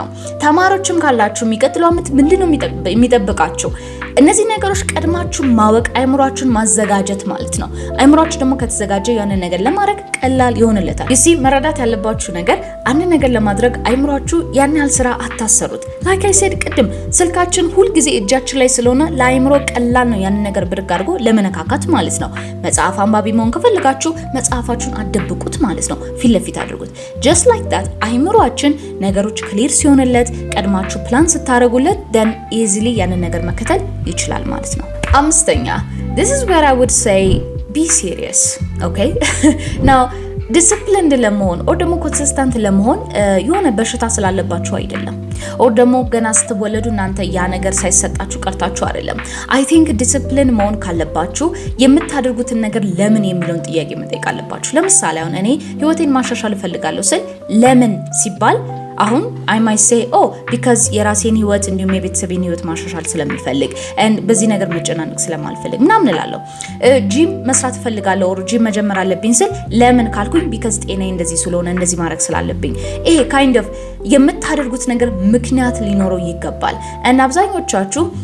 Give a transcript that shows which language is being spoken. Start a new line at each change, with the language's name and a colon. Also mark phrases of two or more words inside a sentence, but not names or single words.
Amharic: ተማሪዎችም ካላችሁ የሚቀጥለው ዓመት ምንድነው የሚጠብቃችሁ? እነዚህ ነገሮች ቀድማችሁ ማወቅ አይምሮአችሁን ማዘጋጀት ማለት ነው። አይምሮአችሁ ደግሞ ከተዘጋጀ ያንን ነገር ለማድረግ ቀላል ይሆንለታል። ይሲ መረዳት ያለባችሁ ነገር አንድ ነገር ለማድረግ አይምሮአችሁ ያን ያህል ስራ አታሰሩት።
English: like I said
Amharic: ቅድም ስልካችን ሁል ጊዜ እጃችን ላይ ስለሆነ ለአይምሮ ቀላል ነው ያንን ነገር ብድግ አድርጎ ለመነካካት ማለት ነው። መጽሐፍ አንባቢ መሆን ከፈለጋችሁ መጽሐፋችሁን አደብቁት ማለት ነው፣ ፊት ለፊት አድርጉት።
English: just like that
Amharic: አይምሮአችን ነገሮች ክሊር ሲሆንለት ቀድማችሁ ፕላን ስታደርጉለት
English: then easily
Amharic: ያንን ነገር መከተል ይችላል ማለት ነው። አምስተኛ
English: this is where I would say be serious okay now
Amharic: ዲሲፕሊንድ ለመሆን ኦር ደግሞ ኮንሲስተንት ለመሆን የሆነ በሽታ ስላለባችሁ አይደለም ኦር ደግሞ ገና ስትወለዱ እናንተ ያ ነገር ሳይሰጣችሁ ቀርታችሁ አይደለም።
English: I think
Amharic: ዲሲፕሊን መሆን ካለባችሁ የምታደርጉትን ነገር ለምን የሚለውን ጥያቄ መጠየቅ አለባችሁ። ለምሳሌ አሁን እኔ ህይወቴን ማሻሻል እፈልጋለሁ ስል ለምን ሲባል አሁን
English: I may say oh because
Amharic: የራሴን ህይወት እንዲሁም የቤተሰቤን ህይወት ማሻሻል ስለምፈልግ and በዚህ ነገር መጨናነቅ ስለማልፈልግ ምናምን እላለሁ። ጂም መስራት እፈልጋለሁ ኦር ጂም መጀመር አለብኝ ስል ለምን ካልኩኝ ቢካዝ ጤናዬ እንደዚህ ስለሆነ እንደዚህ ማድረግ ስላለብኝ። ይሄ
English: kind of
Amharic: የምታደርጉት ነገር ምክንያት ሊኖረው ይገባል። እና አብዛኞቻችሁ